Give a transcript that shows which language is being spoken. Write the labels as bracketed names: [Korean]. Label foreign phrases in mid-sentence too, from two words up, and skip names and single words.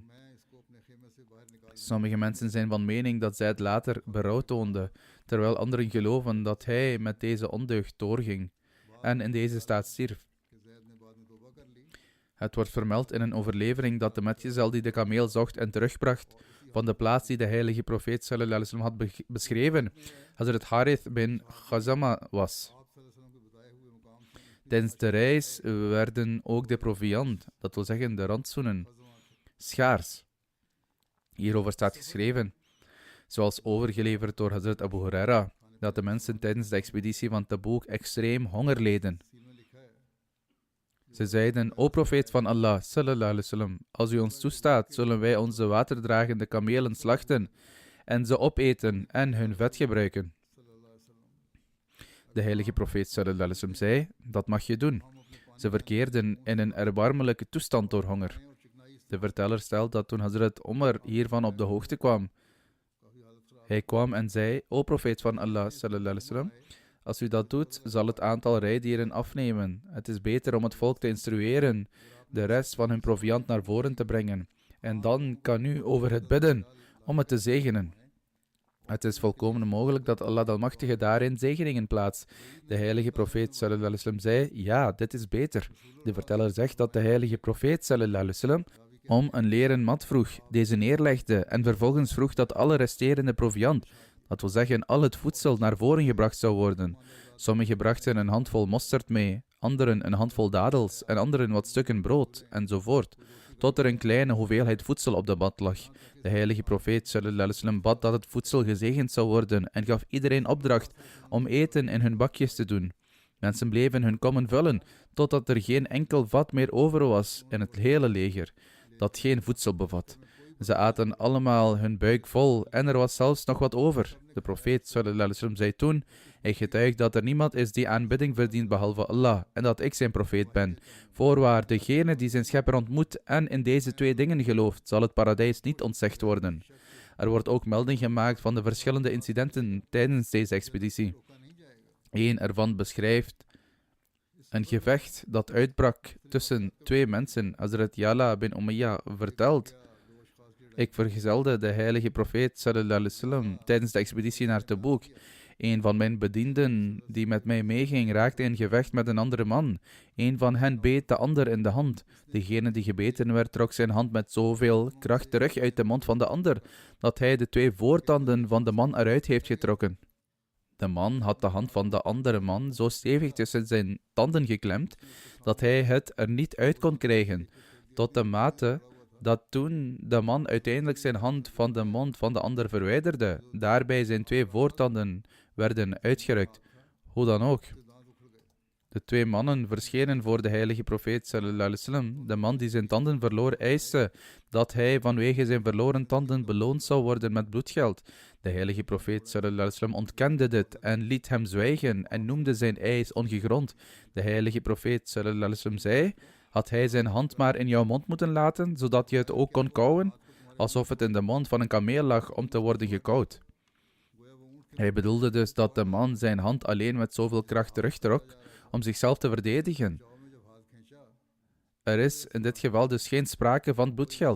[Dutch] Sommige mensen zijn van mening dat Zaid later berouw toonde, terwijl anderen geloven dat hij met deze ondeugd doorging en in deze staat stierf. Het wordt vermeld in een overlevering dat de metgezel die de kameel zocht en terugbracht van de plaats die de heilige profeet [Arabic] صلى الله عليه وسلم [Dutch] had beschreven, Hazrat Harith bin Khazama was. Tijdens de reis werden ook de proviand, dat wil zeggen de rantsoenen, schaars. Hierover staat geschreven, zoals overgeleverd door Hazrat Abu Huraira, dat de mensen tijdens de expeditie van Tabuk extreem honger leden. Ze zeiden: o profeet van Allah, [Arabic] صلى الله عليه وسلم, [Dutch] als u ons toestaat, zullen wij onze waterdragende kamelen slachten en ze opeten en hun vet gebruiken. De heilige profeet [Arabic] صلى الله عليه وسلم [Dutch] zei: dat mag je doen. Ze verkeerden in een erbarmelijke toestand door honger. De verteller stelt dat toen Hazrat Omar hiervan op de hoogte kwam, hij kwam en zei: o profeet van Allah [Arabic] صلى الله عليه وسلم, [Dutch] als u dat doet, zal het aantal rijdieren afnemen. Het is beter om het volk te instrueren de rest van hun proviand naar voren te brengen. En dan kan u over het bidden om het te zegenen. Het is volkomen mogelijk dat Allah de Almachtige daarin zegeningen plaatst. De heilige profeet [Arabic] صلى الله عليه وسلم [Dutch] zei, ja, dit is beter. De verteller zegt dat de heilige profeet [Arabic] صلى الله عليه وسلم [Dutch] om een leren mat vroeg, deze neerlegde en vervolgens vroeg dat alle resterende proviand, dat wil zeggen al het voedsel, naar voren gebracht zou worden. Sommigen brachten een handvol mosterd mee, anderen een handvol dadels en anderen wat stukken brood, enzovoort, tot er een kleine hoeveelheid voedsel op de mat lag. De heilige profeet [Arabic] صلى الله عليه وسلم [Dutch] bad dat het voedsel gezegend zou worden en gaf iedereen opdracht om eten in hun bakjes te doen. Mensen bleven hun kommen vullen, totdat er geen enkel vat meer over was in het hele leger, dat geen voedsel bevat. Ze aten allemaal hun buik vol en er was zelfs nog wat over. De profeet [Arabic] صلى الله عليه وسلم [Dutch] zei toen, ik getuig dat er niemand is die aanbidding verdient behalve Allah en dat ik zijn profeet ben. Voorwaar, degene die zijn schepper ontmoet en in deze twee dingen gelooft, zal het paradijs niet ontzegd worden. Er wordt ook melding gemaakt van de verschillende incidenten tijdens deze expeditie. Eén ervan beschrijft een gevecht dat uitbrak tussen twee mensen. Hazrat Yala bin Umayya vertelt, ik vergezelde de heilige profeet [Arabic] صلى الله عليه وسلم [Dutch] tijdens de expeditie naar Tabuk. Een van mijn bedienden die met mij meeging raakte in gevecht met een andere man. Een van hen beet de ander in de hand. Degene die gebeten werd trok zijn hand met zoveel kracht terug uit de mond van de ander, dat hij de twee voortanden van de man eruit heeft getrokken. De man had de hand van de andere man zo stevig tussen zijn tanden geklemd, dat hij het er niet uit kon krijgen, tot de mate dat toen de man uiteindelijk zijn hand van de mond van de ander verwijderde, daarbij zijn twee voortanden werden uitgerukt. Hoe dan ook. De twee mannen verschenen voor de heilige profeet [Arabic] صلى الله عليه وسلم. [Dutch] De man die zijn tanden verloor eiste dat hij vanwege zijn verloren tanden beloond zou worden met bloedgeld. De heilige profeet [Arabic] صلى الله عليه وسلم [Dutch] ontkende dit en liet hem zwijgen en noemde zijn eis ongegrond. De heilige profeet [Arabic] صلى الله عليه وسلم [Dutch] zei, had hij zijn hand maar in jouw mond moeten laten, zodat je het ook kon kauwen, alsof het in de mond van een kameel lag om te worden gekauwd. Hij bedoelde dus dat de man zijn hand alleen met zoveel kracht terugtrok om zichzelf te verdedigen. Er is in dit geval dus geen sprake van bloedgeld.